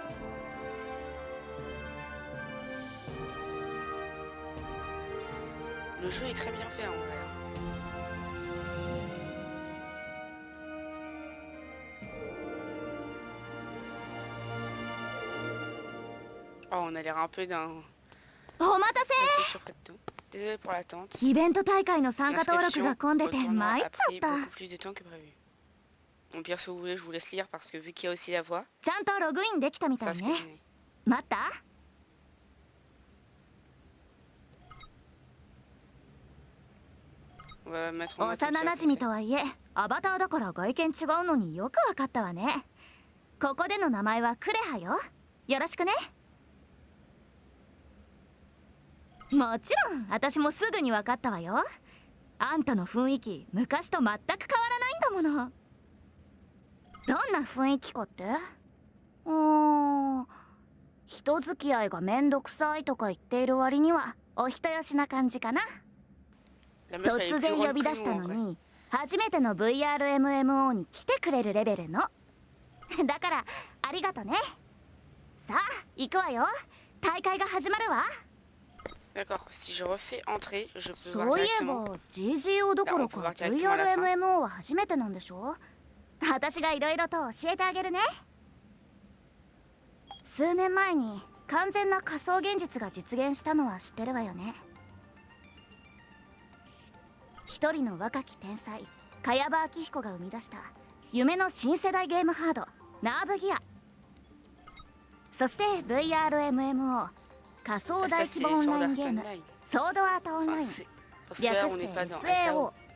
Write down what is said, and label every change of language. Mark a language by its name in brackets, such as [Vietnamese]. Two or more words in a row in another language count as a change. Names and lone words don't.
[French] Le jeu est très bien fait en vrai. Oh, on a l'air un peu d'un... [Japanese] お待たせ。 [French] Désolé pour l'attente. [Japanese] イベント大会の参加登録が混んでて [French] Au tournoi [Japanese] 参っ [French] a [Japanese] ちゃ [French] pris [Japanese] った。 [French] beaucoup plus de temps que prévu. Au pire, si vous voulez, je vous laisse lire parce que vu qu'il y a aussi la voix, [Japanese] ちゃんとログインできたみた [French] ça [Japanese] い [French] se [Japanese] ね。 [French] connaît. [Japanese] 待った？ [French] On va mettre en mode [Japanese] 幼馴染とはいえ、アバターだから外見違うのによくわかったわね。ここでの名前はクレハよ。よろしくね。もちろん、私もすぐにわかったわよ。あんたの雰囲気、昔と全く変わらないんだもの。どんな雰囲気かって？人付き合いがめんどくさいとか言っている割にはお人よしな感じかな。突然呼び出したのに初めての VRMMO に来てくれるレベルの。だからありがとね。さあ行くわよ。大会が始まるわ。 [French] D'accord, si je refais entrer, je peux [Japanese] そういえば GGO どころか VRMMO は初めてなんでしょ。私がいろいろと教えてあげるね。数年前に完全な仮想現実が実現したのは知ってるわよね。一人の若き天才茅場明彦が生み出した夢の新世代ゲームハードナーブギア、そして VRMMO 仮想大規模オンラインゲームソードアートオンライン、略して SAO。